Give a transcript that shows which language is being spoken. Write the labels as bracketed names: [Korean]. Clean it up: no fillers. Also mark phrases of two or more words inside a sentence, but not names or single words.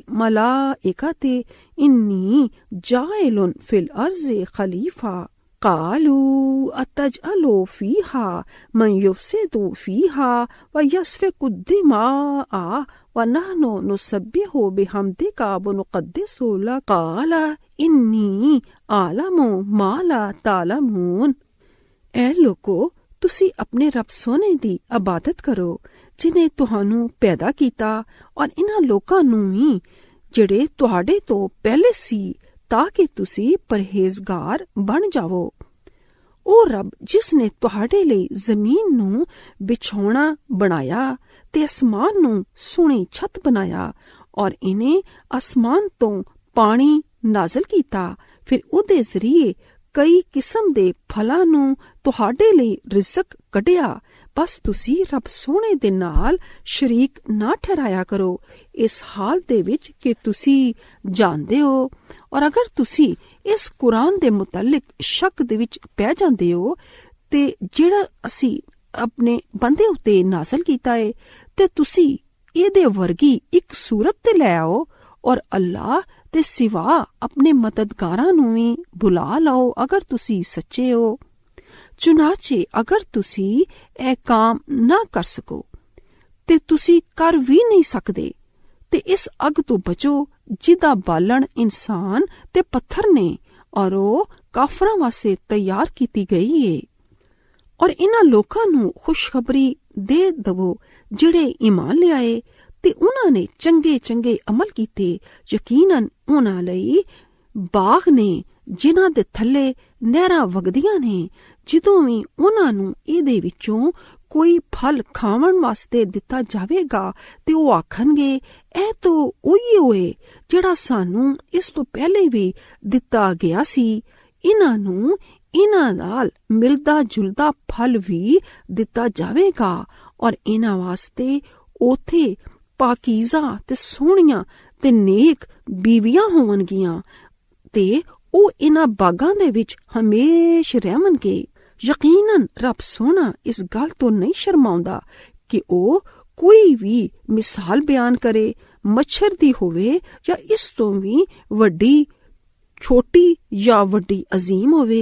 [Arabic] لِلْمَلَائِكَةِ إِنِّي جَاعِلٌ فِي الْأَرْضِ خَلِيفَةً قَالُوا أَتَجْعَلُ فِيهَا مَنْ يُفْسِدُ فِيهَا وَيَسْفِكُ الدِّمَاءَ وَنَحْنُ نُسَبِّحُ بِحَمْدِكَ وَنُقَدِّسُ لَكَ قَالَ إِنِّي أَعْلَمُ مَا لَا تَعْلَمُونَ۔ [Punjabi] اے لوگو، تسی اپنے رب سونے دی عبادت کرو جنہیں تہانوں پیدا کیتا اور انہاں لوکاں نوں ہی جڑے تہاڈے تو پہلے سی تاکہ تسی پرہیزگار بن جاؤ۔ او رب جس نے تہاڈے لئی زمین نوں بچھونا بنایا تے اسمان نوں سونی چھت بنایا اور انہیں آسمان تو پانی نازل کیتا، پھر او دے ذریعے کئی قسم دے پھلاں نوں تہاڈے لئی رزق کڈیا۔ بس تسی رب سونے دے نال شریک نہ ٹھہرایا کرو اس حال دے وچ کہ تسی جاندے ہو، اور اگر تسی اس قرآن دے متعلق شک دے وچ پہ جاندے ہو تے جڑا اسی اپنے بندے اتے نازل کیتا ہے تے تسی اے دے ورگی ایک صورت تے لے آؤ اور اللہ تے سوا اپنے مددگاراں نوں وی بلا لو اگر تسی سچے ہو۔ چنانچہ اگر تسی اے کام نہ کر سکو تے تسی کر بھی نہیں سکدے تے اس اگ تو بچو جدا بالن انسان تے پتھر نے اور او کافراں واسطے تیار کیتی گئی ہے۔ اور انہاں لوکاں نوں خوشخبری دے دو جڑے ایمان لے آئے تے انہاں نے چنگے چنگے عمل کیتے، یقیناً انہاں لئی باغ نے جنہاں دے تھلے نہراں وگدیاں نے، جدوں وی انہاں نوں اے دے وچوں کوئی پھل کھاون واسطے دتا جاوے گا تے او آکھن گے اے تو اوہی ہوئے جڑا سانوں اس تو پہلے بھی دتا گیا سی۔ انہاں نوں انہاں نال ملدا جلدا پھل بھی دتا جاوے گا اور انہاں واسطے اوتھے پاکیزہ تے سونیاں تے نیک بیویاں ہون گیاں تے او انہاں باغاں دے وچ ہمیش رہون گے۔ یقیناً رب سونا اس گل تو نہیں شرماؤندا کہ او کوئی بھی مثال بیان کرے، مچھر دی ہوئے یا اس تو بھی وڈی چھوٹی یا وڈی عظیم ہوئے۔